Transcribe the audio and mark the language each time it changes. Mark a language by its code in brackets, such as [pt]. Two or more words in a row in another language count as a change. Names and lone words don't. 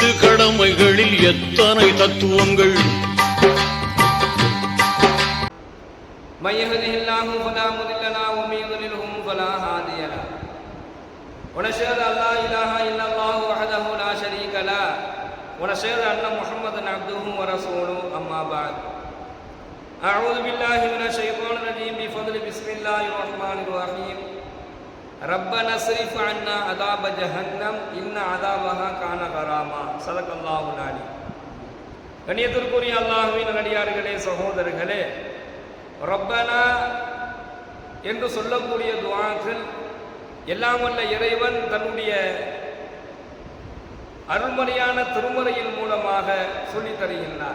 [ta] கடமைகளில் எத்தனை தத்துவங்கள். [ar] من يهده الله فلا مضل له ومن يضلل فلا هادي له ونشهد ان لا اله الا الله وحده لا شريك له ونشهد ان محمدا عبده ورسوله اما بعد اعوذ بالله من الشيطان الرجيم بفضل بسم الله الرحمن الرحيم ربنا اصرف عنا عذاب جهنم ان عذابها كان غراما صدق الله العلي. [ta] கண்ணியத்திற்குரிய அல்லாஹ்வின் நல்லடியார்களே, சகோதரர்களே, ரப்பனா என்று சொல்லக்கூடிய துஆக்கள் எல்லாம் வல்ல இறைவன் தன்னுடைய அருள்மறையான திருமறையின் மூலமாக சொல்லித் தருகின்றார்.